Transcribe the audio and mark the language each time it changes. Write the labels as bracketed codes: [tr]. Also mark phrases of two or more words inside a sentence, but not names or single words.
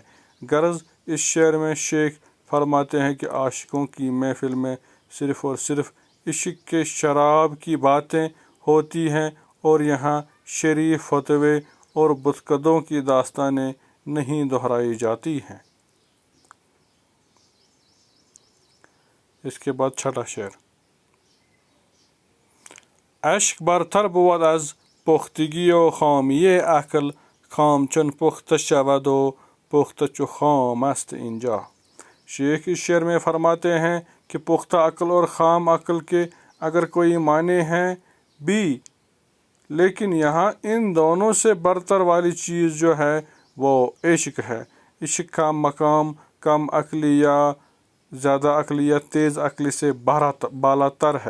[ur] غرض اس شعر میں شیخ فرماتے ہیں کہ عاشقوں کی محفل میں صرف اور صرف عشق کے شراب کی باتیں ہوتی ہیں اور یہاں شریف فتوے اور بت کدوں کی داستانیں نہیں دہرائی جاتی ہیں۔ اس کے بعد چھٹا شعر، [fa] عشق برتر بود از پختگی و خامی عقل، خام چون پختہ شود و پختہ چو خام است اینجا۔ [ur] شیخ اس شعر میں فرماتے ہیں کہ پختہ عقل اور خام عقل کے اگر کوئی معنی ہیں بھی، لیکن یہاں ان دونوں سے برتر والی چیز جو ہے وہ عشق ہے۔ عشق کا مقام کم عقلی یا زیادہ عقلی یا تیز عقلی سے بالا تر ہے۔